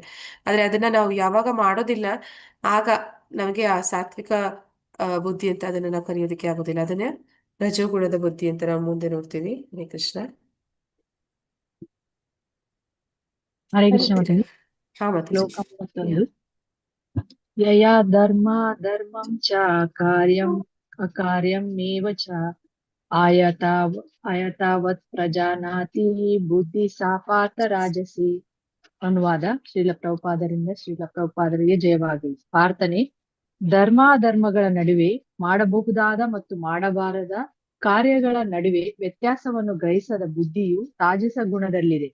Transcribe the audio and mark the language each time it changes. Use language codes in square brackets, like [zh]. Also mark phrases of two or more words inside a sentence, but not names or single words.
[kn] ಆದ್ರೆ ಅದನ್ನ ನಾವು ಯಾವಾಗ ಮಾಡೋದಿಲ್ಲ, ಆಗ ನಮಗೆ ಆ ಸಾತ್ವಿಕ ಬುದ್ಧಿ ಅಂತ ಅದನ್ನ ನಾವು ಕರೆಯೋದಕ್ಕೆ ಆಗೋದಿಲ್ಲ. ಅದನ್ನ ರಜೋಗುಣದ ಬುದ್ಧಿ ಅಂತ ನಾವು ಮುಂದೆ ನೋಡ್ತೀವಿ. ಹರೇ ಕೃಷ್ಣ. ಹರೇ ಕೃಷ್ಣ ಮಾತಾಜಿ. ಹಾ ಮಾತಾಜಿ. [sa] ಶ್ಲೋಕ 31. ಯಯಾ ಧರ್ಮ ಧರ್ಮಂ ಚ ಕಾರ್ಯಂ ಅಕಾರ್ಯಂ ಮೇವ ಚ ಆಯತಾವತ್ ಪ್ರಜಾನಾತಿ ಬುದ್ಧಿ ಸಾಪಾತ ರಾಜಸಿ. [kn] ಅನುವಾದ ಶ್ರೀಲ ಪ್ರಭುಪಾದರಿಂದ ಶ್ರೀಲ ಪ್ರಭುಪಾದರಿಗೆ ಜಯವಾಗಲಿ. ಪ್ರಾರ್ಥನೆ: ಧರ್ಮಾಧರ್ಮಗಳ ನಡುವೆ ಮಾಡಬಹುದಾದ ಮತ್ತು ಮಾಡಬಾರದ ಕಾರ್ಯಗಳ ನಡುವೆ ವ್ಯತ್ಯಾಸವನ್ನು ಗ್ರಹಿಸದ ಬುದ್ಧಿಯು ರಾಜಸ ಗುಣದಲ್ಲಿದೆ.